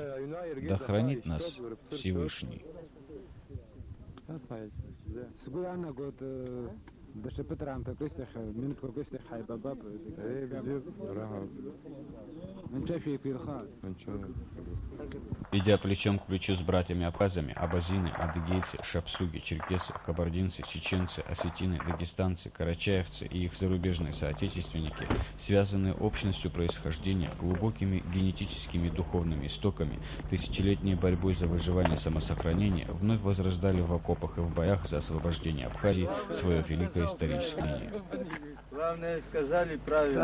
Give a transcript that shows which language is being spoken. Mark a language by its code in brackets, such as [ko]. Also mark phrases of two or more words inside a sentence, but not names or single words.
[ru] Да хранит нас Всевышний. Идя плечом к плечу с братьями-абхазами, абазины, адыгейцы, шапсуги, черкесы, кабардинцы, чеченцы, осетины, дагестанцы, карачаевцы и их зарубежные соотечественники, связанные общностью происхождения, глубокими генетическими духовными истоками, тысячелетней борьбой за выживание и самосохранение, вновь возрождали в окопах и в боях за освобождение Абхазии свое великое историческое мнение. Главное, сказали правильно.